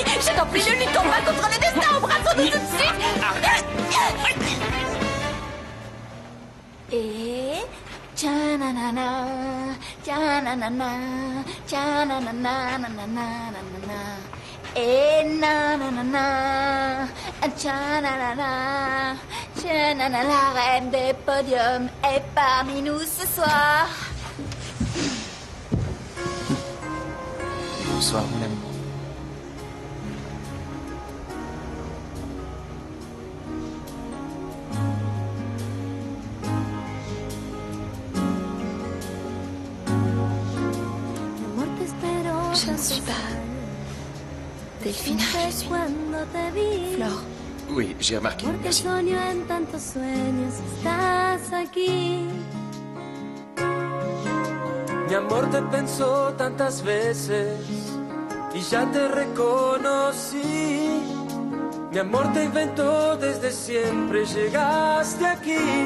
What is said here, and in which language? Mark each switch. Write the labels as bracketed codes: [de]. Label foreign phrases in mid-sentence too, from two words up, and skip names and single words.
[fr] Je t'en prie, ne luttons pas contre le destin, embrassons-nous tout de suite. Et... Tcha-na-na-na, tcha-na-na-na, tcha-na-na-na-na-na-na-na-na. Et na-na-na-na, tcha-na-na-na, tcha-na-na, la reine des podiums est parmi nous ce soir. Bonsoir, mon amour. Je ne suis pas... Delphina, je suis... Flore. Oui, j'ai remarqué. Merci. [es] Mi amor, te pensó tantas veces y ya te reconocí. Mi amor te inventó desde siempre, llegaste aquí.